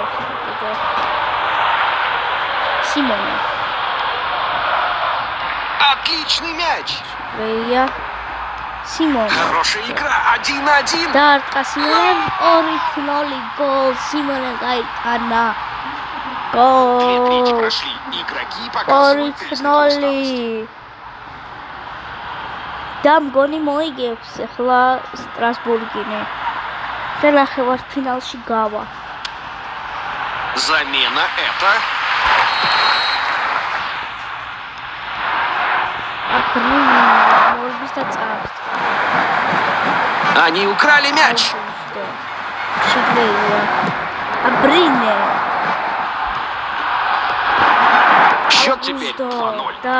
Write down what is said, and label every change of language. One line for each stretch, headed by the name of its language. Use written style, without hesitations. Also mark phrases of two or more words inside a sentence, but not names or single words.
Russian: Отличный мяч. Хорошая игра. 1-1. Две трети прошли. Игроки показывают Оригинали.
Georgian: და მგონი მოიგებს ახლა სტრასბურგინი. და ნახევარფინალში გავა.
Russian: Замена это. Они украли мяч. Счет теперь 2-0.